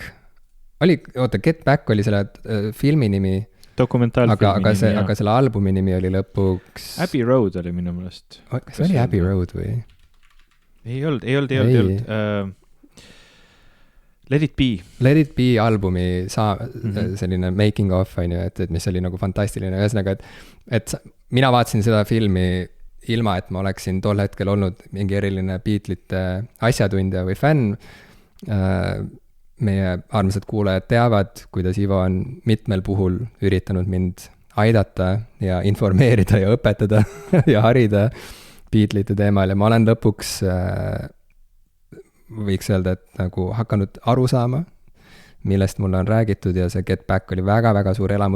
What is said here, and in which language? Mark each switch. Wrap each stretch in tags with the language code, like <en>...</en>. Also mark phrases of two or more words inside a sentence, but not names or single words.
<et>Get Back oli selle filmi nimi, dokumentaalfilmi nimi, aga selle albumi nimi oli lõpuks Abbey Road oli minu meelest. Kas oli Abbey Road või? Ei olnud. Let It Be. Let It Be albumi selline</et> <en>making of,</en> <et>et mis oli nagu fantastiline. Ühesõnaga, et mina vaatasin seda filmi ilma, et ma oleksin tol hetkel olnud mingi eriline Beatlesite asjatundja või fänn. Meie armsad kuulajad teavad, kuidas Ivo on mitmel puhul üritanud mind aidata ja informeerida ja õpetada ja harida Beatlesite teemal ja ma olen lõpuks võiks öelda, et nagu hakanud aru saama, millest mulle on räägitud ja see Get Back oli väga-väga suur elamus.</et>